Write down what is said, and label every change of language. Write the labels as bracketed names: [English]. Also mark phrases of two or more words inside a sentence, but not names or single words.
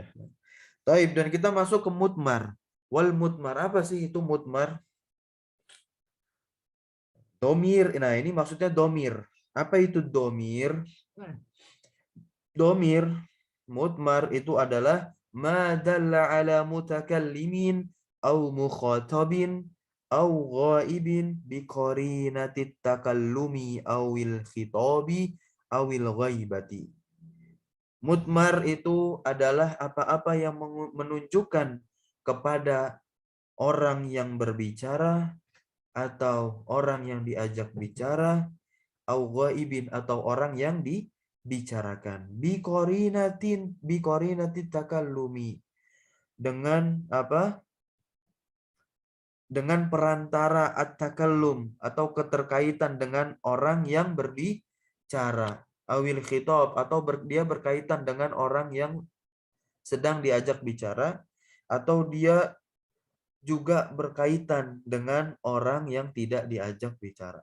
[Indonesian] Taib, dan kita masuk ke mutmar. [Arabic] والمضمر, [Indonesian] apa sih itu mutmar? Domir, nah ini maksudnya domir. Apa itu domir? Domir, mutmar itu adalah [Arabic] ما دل على متكلم أو مخاطب أو غائب بقرينة التكلم أو الخطاب أو الغيبة. [Indonesian] Mutmar itu adalah apa-apa yang menunjukkan kepada orang yang berbicara atau orang yang diajak bicara, [Arabic] أو غائب [Indonesian] atau orang yang dibicarakan. [Arabic] بقرينة التكلم. [Indonesian] Dengan apa? Dengan perantara at-takallum atau keterkaitan dengan orang yang berbicara. [Arabic] أو الخطاب [Indonesian] atau dia berkaitan dengan orang yang sedang diajak bicara, atau dia juga berkaitan dengan orang yang tidak diajak bicara.